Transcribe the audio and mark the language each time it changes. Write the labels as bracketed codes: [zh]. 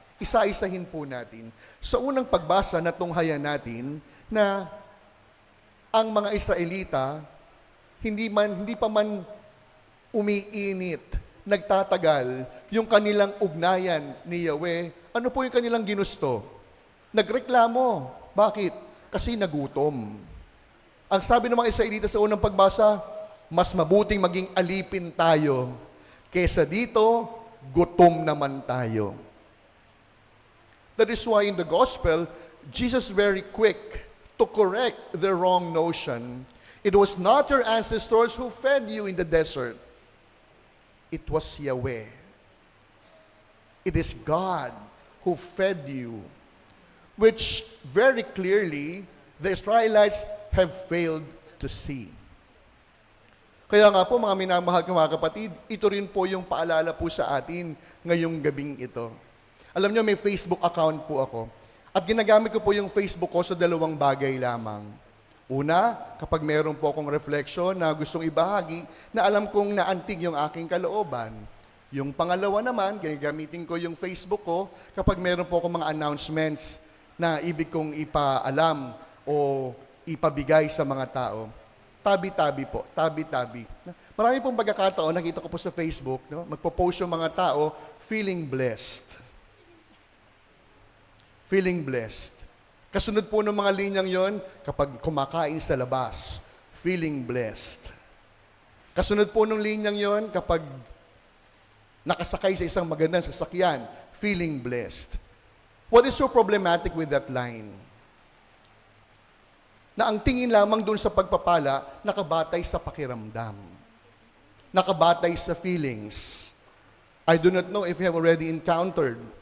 [tl] Isa-isahin po natin. Sa unang pagbasa na tunghayan natin na ang mga Israelita, hindi pa man umiinit, nagtatagal, yung kanilang ugnayan ni Yahweh, ano po yung kanilang ginusto? Nagreklamo. Bakit? Kasi nagutom. Ang sabi ng mga Israelita sa unang pagbasa, mas mabuting maging alipin tayo, kesa dito, gutom naman tayo. [en] That is why in the gospel, Jesus very quick to correct the wrong notion. It was not your ancestors who fed you in the desert. It was Yahweh. It is God who fed you, which very clearly the Israelites have failed to see. [tl] Kaya nga po mga minamahal ko mga kapatid, ito rin po yung paalala po sa atin ngayong gabing ito. Alam nyo, may Facebook account po ako. At ginagamit ko po yung Facebook ko sa dalawang bagay lamang. Una, kapag meron po akong reflection na gustong ibahagi, na alam kong naantig yung aking kalooban. Yung pangalawa naman, gagamitin ko yung Facebook ko kapag meron po akong mga announcements na ibig kong ipaalam o ipabigay sa mga tao. Tabi-tabi po, tabi-tabi. Marami pong pagkakataon, nakita ko po sa Facebook, no? Magpo-post yung mga tao, [en] feeling blessed. Feeling blessed. [tl] Kasunod po ng mga linyang yon, kapag kumakain sa labas, [en] feeling blessed. [tl] Kasunod po ng linyang yon, kapag nakasakay sa isang magandang sasakyan, [en] feeling blessed. What is so problematic with that line? [tl] Na ang tingin lamang doon sa pagpapala, nakabatay sa pakiramdam. Nakabatay sa feelings. [en] I do not know if you have already encountered.